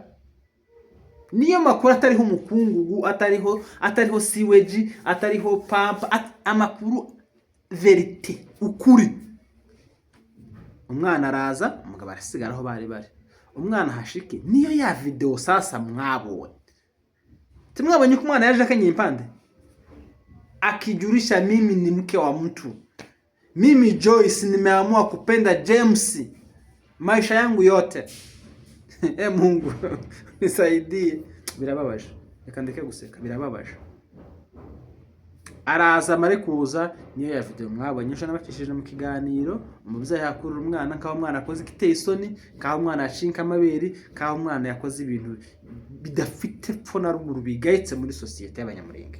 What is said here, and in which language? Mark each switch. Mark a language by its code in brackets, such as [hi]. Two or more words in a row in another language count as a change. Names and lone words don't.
[rw] Niyo makuru atariho umukungugu, atariho siweji, atariho pampa, amakuru verite ukuri. Umwana araza, umugabo arasigara aho bari. Umwana hashike niyo ya video sasa mwabonye. Tumwabonye ko umwana yaje akanye impande akijurisha, [sw] mimi ni mke wa mtu, mimi Joyce nimeamua kupenda James maisha yangu yote. Mungu nisaidie. [rw] Birababaje, reka ndeke guseka, birababaje. Araza mare kuza niyo ya video mwabonye cyo nabakishije mu kiganiro, umubyeyi yakurura umwana kaho umwana akoze kiteye isoni, kaho umwana ashinka amaberi, kaho umwana yakoze ibintu bidafite pfo na ruguru bigayitse muri societe y'Abanyamurenge.